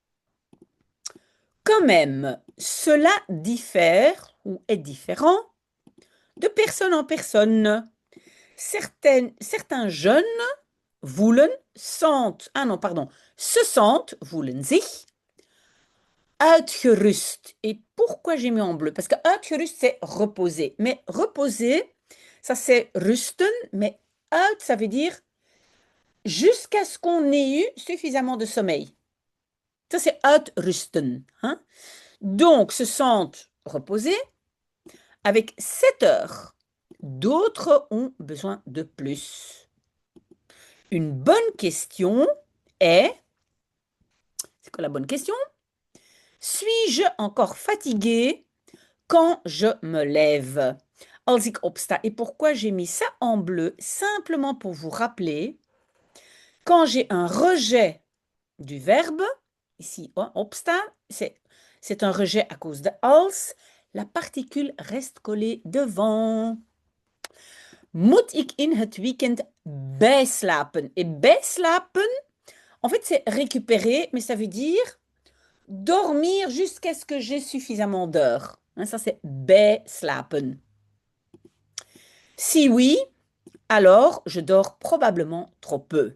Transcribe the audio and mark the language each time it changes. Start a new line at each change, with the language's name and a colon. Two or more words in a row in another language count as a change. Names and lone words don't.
French: Quand même, cela diffère ou est différent de personne en personne. Certains jeunes voelen, sentent, ah non, pardon, se sentent,
Dutch: voelen sich, uitgerust.
French: Et pourquoi j'ai mis en bleu? Parce que uitgerust, c'est reposer. Mais reposer, ça c'est rusten, mais uit, ça veut dire jusqu'à ce qu'on ait eu suffisamment de sommeil. Ça c'est uitrusten. Hein? Donc, se sentent reposés avec 7 heures. D'autres ont besoin de plus. Une bonne question est, c'est quoi la bonne question? Suis-je encore fatigué quand je me lève?
Dutch: Als ik opsta.
French: Et pourquoi j'ai mis ça en bleu? Simplement pour vous rappeler, quand j'ai un rejet du verbe, ici, opsta, c'est un rejet à cause de als, la particule reste collée devant.
Dutch: Moet ik in het weekend bijslapen?
French: Et bijslapen, en fait, c'est récupérer, mais ça veut dire dormir jusqu'à ce que j'ai suffisamment d'heures. Hein, ça, c'est bijslapen. Si oui, alors je dors probablement trop peu.